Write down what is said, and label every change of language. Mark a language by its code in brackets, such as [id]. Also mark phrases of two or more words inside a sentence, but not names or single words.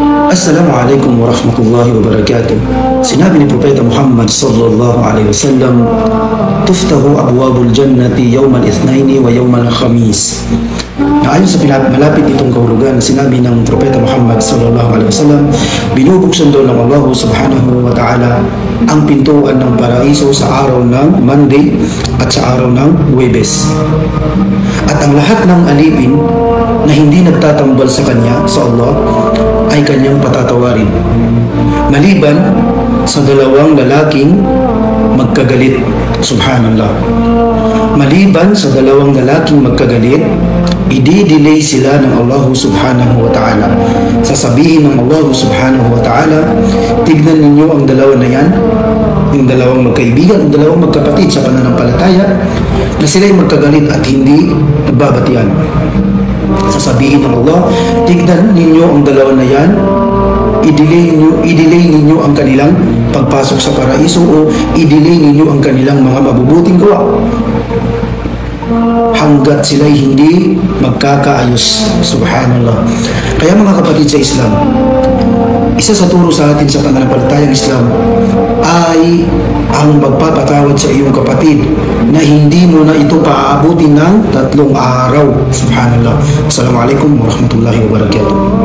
[ar] السلام عليكم ورحمة الله وبركاته. [tl] Sinabi ni Propeta Muhammad [ar] صلى الله عليه وسلم, "تفتح أبواب الجنة يوم الاثنين ويوم الخميس." [tl] Na ayon sa malapit itong kahulugan na sinabi ng Propeta Muhammad [ar] صلى الله عليه وسلم, [tl] binubuksan daw ng Allah [ar] سبحانه وتعالى [tl] ang pintuan ng paraiso sa araw ng Monday at sa araw ng Huwebes. At ang lahat ng alipin na hindi nagtatambal sa Kanya, sa Allah, ay Kanyang patatawarin. Maliban sa dalawang lalaking magkagalit. Subhanallah. Maliban sa dalawang lalaking magkagalit, i-delay sila ng Allah [ar] سبحانه وتعالى. [tl] Sasabihin ng Allah [ar] سبحانه وتعالى, [tl] tignan ninyo ang dalawa na yan, yung dalawang magkaibigan, yung dalawang magkapatid sa pananampalataya, na sila'y magkagalit at hindi nagbabatian. Sasabihin ng Allah, tignan ninyo ang dalawa na yan, i-delay ninyo ang kanilang pagpasok sa paraiso o i-delay ninyo ang kanilang mga mabubuting gawa hanggat sila'y hindi magkakaayos. Subhanallah. Kaya mga kapatid sa Islam, isa sa turo sa atin sa pananampalatayang Islam ay ang magpapatawad sa iyong kapatid na hindi mo na ito paaabutin ng 3 araw. Subhanallah. [ar] السلام عليكم ورحمة الله وبركاته.